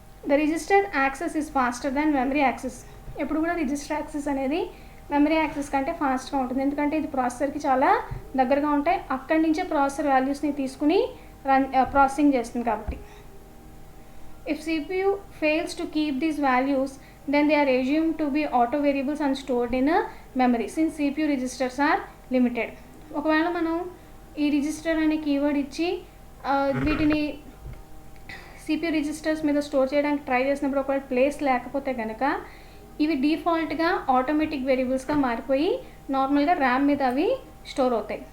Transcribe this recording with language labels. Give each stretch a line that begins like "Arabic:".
English: The register access is faster than memory access.
Telugu: ఎప్పుడు కూడా register access అనేది memory access కంటే ఫాస్ట్గా ఉంటుంది. ఎందుకంటే ఇది ప్రాసెసర్కి చాలా దగ్గరగా ఉంటాయి, అక్కడి నుంచే ప్రాసెసర్ వాల్యూస్ని తీసుకుని ప్రాసెసింగ్ చేస్తుంది కాబట్టి.
English: If CPU fails to keep these values then they are assumed to be auto variables and stored in a memory since CPU registers are limited.
Telugu: ఒకవేళ మనం ఈ రిజిస్టర్ అనే కీవర్డ్ ఇచ్చి వీటిని CPU రిజిస్టర్స్ మీద స్టోర్ చేయడానికి ట్రై చేసినప్పుడు ఒకవేళ ప్లేస్ లేకపోతే కనుక ఇవి డిఫాల్ట్గా ఆటోమేటిక్ వేరియబుల్స్గా మారిపోయి నార్మల్గా ర్యామ్ మీద అవి స్టోర్ అవుతాయి.